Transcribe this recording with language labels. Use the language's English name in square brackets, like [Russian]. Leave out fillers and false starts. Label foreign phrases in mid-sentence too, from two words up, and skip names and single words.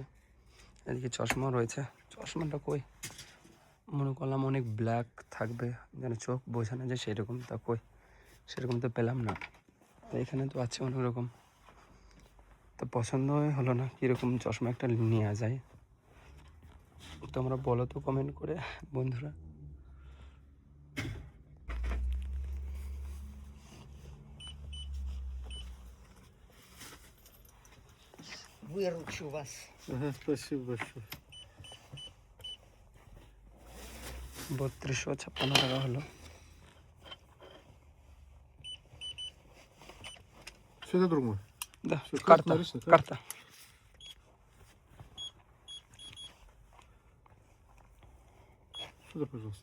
[Bangla] এদিকে চশমাও রয়েছে, চশমাটা কই, মনে করলাম অনেক ব্ল্যাক থাকবে, যেন চোখ বোঝানো যায় সেরকম, তা কই সেরকম তো পেলাম না। তো এখানে তো আছে অনেক রকম, তো পছন্দই হলো না কীরকম চশমা একটা নেওয়া যায়। তোমরা বলো তো কমেন্ট করে বন্ধুরা। [Russian] Выручу вас. Ага, спасибо большое. [Bangla] 3256 টাকা হলো। [Russian] Сюда другой. Да, Всё, карта, карта нарисована, да? карта. Сюда, пожалуйста.